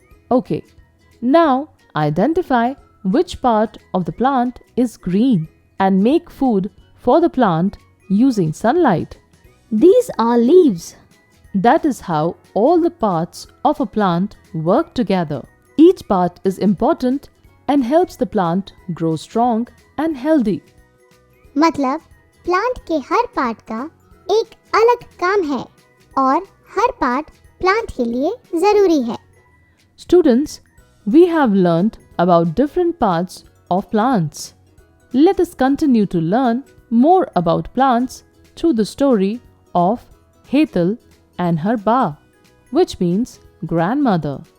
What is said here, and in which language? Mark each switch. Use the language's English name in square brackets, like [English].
[English] Okay, now identify which part of the plant is green and make food for the plant using sunlight. These are leaves. That is how all the parts of a plant work together. Each part is important and helps the plant grow strong and healthy. [Hindi] मतलब plant के हर part का एक अलग काम है और हर part plant के लिए जरूरी है. [English] Students, we have learned about different parts of plants. Let us continue to learn more about plants through the story of Hetal and her Ba, which means grandmother.